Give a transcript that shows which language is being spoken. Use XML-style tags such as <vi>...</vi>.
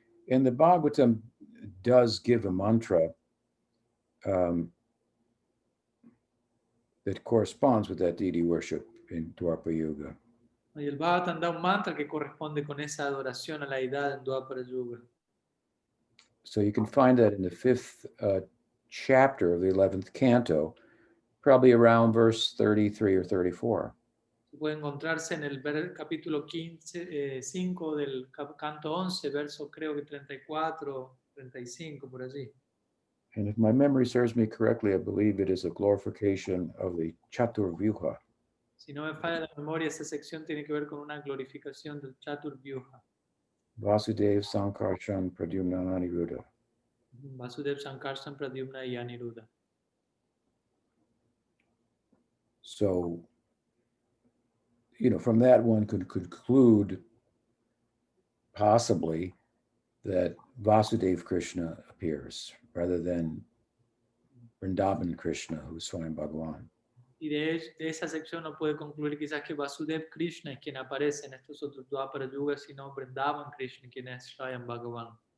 <en>And the Bhagavatam does give a mantra that corresponds with that deity worship in Dwapara Yuga.</en> <es>Y el Bhagavatam da un mantra que corresponde con esa adoración a la deidad en Dwapara Yuga.</es> <en>So you can find that in the 5th chapter of the 11th canto, probably around verse 33 or 34.</en> <es>Puede encontrarse en el capítulo 5 del canto 11, verso creo que 34, 35, por allí.</es> <en>And if my memory serves me correctly, I believe it is a glorification of the Chaturvyuha.</en> <es>Si no me falla la memoria, esa sección tiene que ver con una glorificación del Chaturvyuha.</es> <en>Vasudev Sankarshan Pradyumna Aniruddha.</en> <es>Vasudev Sankarshan Pradyumna y Aniruddha.</es> <en>So, from that one could conclude possibly that Vasudev Krishna appears rather than Vrindavan Krishna, who's Swayam Bhagavan.</en> <es>Y de esa sección no puede concluir quizás que Vasudev Krishna es quien aparece en estos otros Dwapara Yugas, sino Vrindavan Krishna, quien es Swayam Bhagavan.</es>